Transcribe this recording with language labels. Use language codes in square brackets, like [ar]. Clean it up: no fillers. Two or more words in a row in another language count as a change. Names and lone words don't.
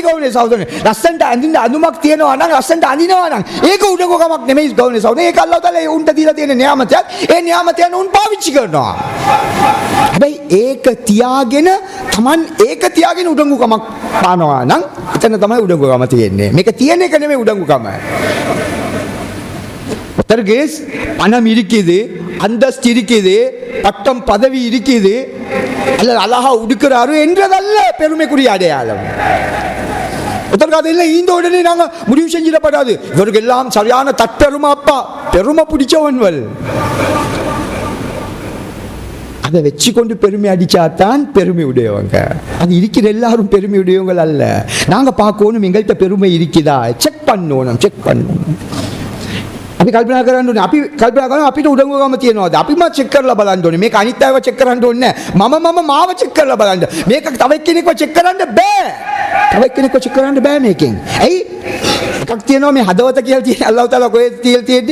[si] ගෞරවනීය සහෝදරනි, ලස්සනට අඳින්න අඳුමක් තියෙනවා නම්, ලස්සනට අඳිනවා නම් ඒක උඩඟුකමක් නෙමෙයි. ගෞරවනීය සහෝදරනි, ඒක [ar] الله تعالى [si] උන්ට දීලා තියෙන නියාමතයක්. ඒ නියාමතයන් උන් පාවිච්චි කරනවා. හැබැයි ඒක තියාගෙන උඩඟුකමක් පානවා නම් එතන තමයි උඩඟුකම තියෙන්නේ. මේක තියෙන එක නෙමෙයි උඩඟුකම. [ta] ஒருத்தருக்கு பணம் இருக்குது, அந்தஸ்து இருக்குது, பட்டம் பதவி இருக்குது, அல்லது அழகா உடுக்கிறாரு என்றதல்ல பெருமைக்குரிய அடையாளம். ஒருத்தருக்கு அது இல்லை, இந்த உடனே நாங்க முடிவு செஞ்சிடப்படாது. இவருக்கு எல்லாம் சரியான தற்பெருமை, அப்பா பெருமை பிடிச்சவன்வல். அதை வச்சு கொண்டு பெருமை அடிச்சாதான் பெருமை உடையவங்க. அது இருக்கிற எல்லாரும் பெருமை உடையவங்க அல்ல. நாங்க பார்க்கணும் எங்கள்கிட்ட பெருமை இருக்குதா, செக் பண்ணணும். [si] අපි කල්පනා කරන්න ඕනේ. අපි කල්පනා කරනවා අපිට උඩඟුකම තියෙනවද? අපිම චෙක් කරලා බලන්න ඕනේ. මේක අනිත් අයව චෙක් කරන්න ඕනේ නැහැ. මම මාව චෙක් කරලා බලන්න. මේක තව එක්කෙනෙක්ව චෙක් කරන්න බෑ. තව එක්කෙනෙක්ව චෙක් කරන්න බෑ මේකෙන්. ඇයි? එකක් තියෙනවා මේ හදවත කියලා තියෙන [ar] الله تعالى [si] කොහෙද තියලා තියෙන්නේ?